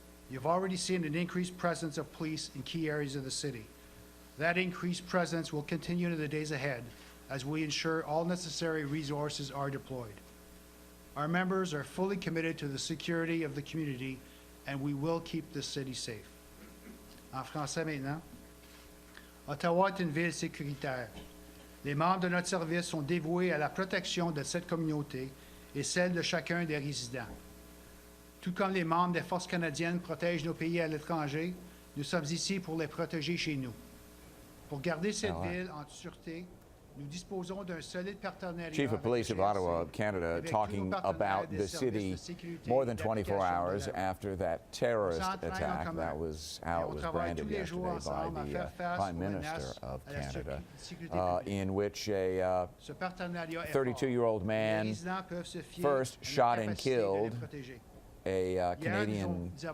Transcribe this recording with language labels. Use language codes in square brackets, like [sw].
[en] You've already seen an increased presence of police in key areas of the city. That increased presence will continue in the days ahead as we ensure all necessary resources are deployed. Our members are fully committed to the security of the community, and we will keep the city safe. [fr] En français maintenant. Ottawa est une ville sécuritaire. Les membres de notre service sont dévoués à la protection de cette communauté et celle de chacun des résidents. Tout comme les membres des forces canadiennes protègent nos pays à l'étranger, nous sommes ici pour les protéger chez nous. Pour garder cette ville en sûreté, nous disposons d'un solide partenariat. [en] Chief of Police of Ottawa, Canada, talking about the city more than 24 hours after that terrorist attack. That was how it was branded yesterday by the Prime Minister of Canada, in which a 32-year-old man first shot and killed a Canadian